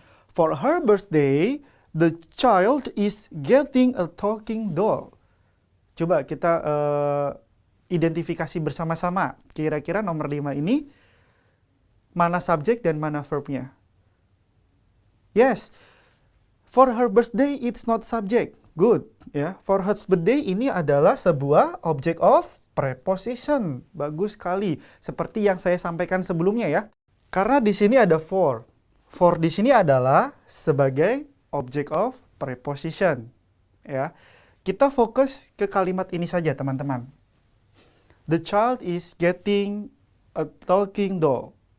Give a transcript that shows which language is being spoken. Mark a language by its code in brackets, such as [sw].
[en] For her birthday, the child is getting a talking doll. [id] Coba kita identifikasi bersama-sama. Kira-kira nomor 5 ini mana subjek dan mana verbnya? [en] Yes. For her birthday, it's not subject. Good. Ya. For her birthday [id] ini adalah sebuah object of preposition. Bagus sekali. Seperti yang saya sampaikan sebelumnya, ya. Karena di sini ada for. For di sini adalah sebagai object of preposition. Ya. Kita fokus ke kalimat ini saja, teman-teman. [en] The child is getting a talking doll.